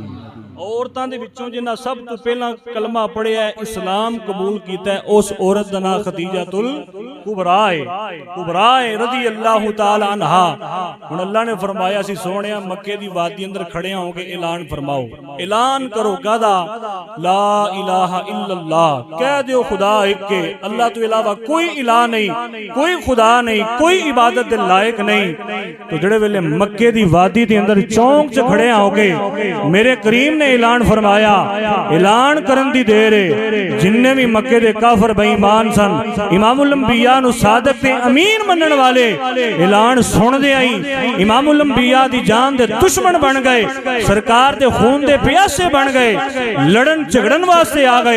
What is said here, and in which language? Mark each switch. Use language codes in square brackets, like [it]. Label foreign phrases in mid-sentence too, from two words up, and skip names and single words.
[pa] عورتاں دے وچوں جنہاں سب تو پہلا کلمہ پڑھیا ہے اسلام قبول کیتا ہے اس عورت دا نام خدیجۃ الکبری ہے [ar] رضي الله تعالى عنها. [pa] ہن اللہ نے فرمایا سی سوہنیا مکے دی وادی اندر کھڑے ہوکے اعلان فرماؤ، اعلان کرو کادا [ar] لا إله إلا الله, [pa] کہہ دیو خدا ایک کے، اللہ تو علاوہ کوئی الہ نہیں، کوئی خدا نہیں، کوئی عبادت دے لائق نہیں. تو جیہڑے ویلے مکے دی وادی دے اندر چوک چ کھڑے ہوکے میرے کریم نے اعلان فرمایا، اعلان کرن دی دیر جنے بھی مکے دے کافر بے ایمان سن امام الانبیاء نو صادق تے امین منن والے اعلان سندے آئی امام الانبیاء دی جان دے دشمن بن گئے، سرکار دے خون دے پیاسے بن گئے، لڑن جھگڑن واسطے آ گئے.